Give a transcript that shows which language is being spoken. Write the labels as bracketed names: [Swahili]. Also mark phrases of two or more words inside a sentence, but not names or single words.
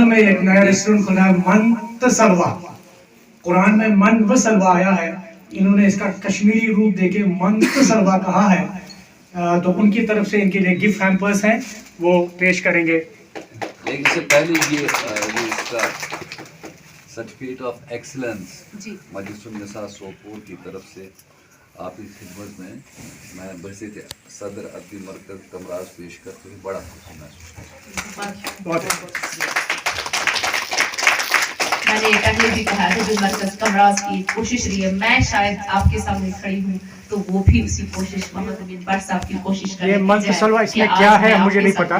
[Urdu] میں ایک نیا ریسٹورنٹ کھلا ہے من تسلوا قرآن میں من و سلوا آیا ہے انہوں نے اس کا کشمیری روپ دے کے من تسلوا کہا ہے تو ان کی طرف سے ان کے لیے [English] gift hampers [Urdu] ہیں وہ پیش کریں گے لیکن سے پہلے یہ اس کا [English] certificate of excellence [Urdu] مجلس النساء سوپور کی طرف سے آپ کی خدمت میں بحثیت صدر ادبی مرکز کمراز پیش کرتے ہوئے بڑا خوشی محسوس کرتا ہوں میں نے پہلے بھی کہا تھا جو مرکز کمراز کی کوشش رہی ہے، میں شاید آپ کے سامنے کھڑی ہوں تو وہ بھی اسی کوشش محمد امین بٹ صاحب کی کوشش کریں. یہ منت سلوا اس میں کیا ہے مجھے نہیں پتا.